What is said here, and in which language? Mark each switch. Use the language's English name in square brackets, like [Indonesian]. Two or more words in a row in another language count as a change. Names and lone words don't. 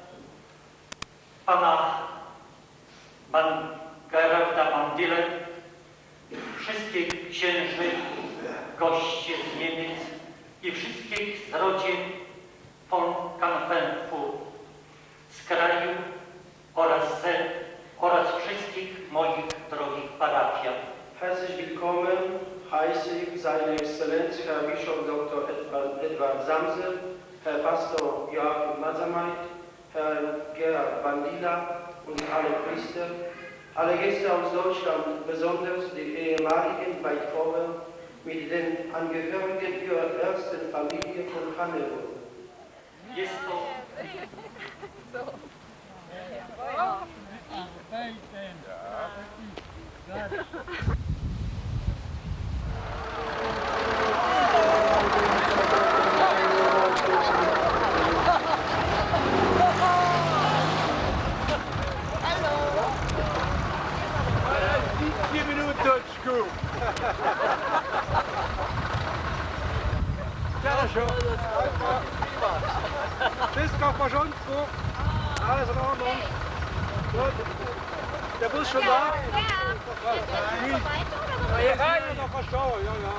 [Polish] pana Geralda Mandile, wszystkich księży, gości z Niemiec i wszystkich z rodzin von Kampfenfu z kraju oraz wszystkich moich drogich parafian. [German] Herzlich willkommen heiße ich Seine Exzellenz Herr Bischof Dr. Edward Samsel, Herr Pastor Joachim Mazamait, Herr Gerhard Bandila und alle Priester, alle Gäste aus Deutschland, besonders die ehemaligen Bajtkower mit den Angehörigen ihrer ersten Familie von Hannelore. [Polish] Jest to Wszystko w porządku, [German] alles in Ordnung. Gut. Der Bus schon da? Ja, ja, noch verstauen, ja, ja.